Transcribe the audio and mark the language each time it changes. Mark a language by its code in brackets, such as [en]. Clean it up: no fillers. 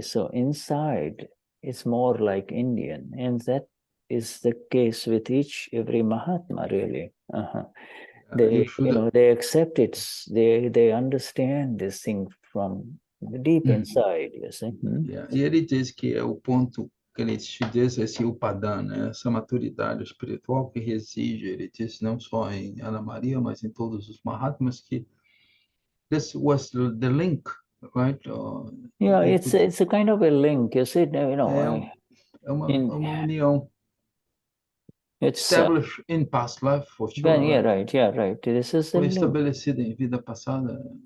[en] So inside, it's more like Indian, and that is the case with every Mahatma, really. They accept it. They understand this thing from deep inside, you see. [pt] E ele diz que é o ponto que ele diz, esse upadana, né? Essa maturidade espiritual que reside, ele diz não só em Ana Maria, mas em todos os Mahatmas, que [en] this was the link, right? It's a kind of a link, you see. [pt] É uma união. [en] It's established in past life, for sure. Right. This is [pt] Foi estabelecida em vida passada.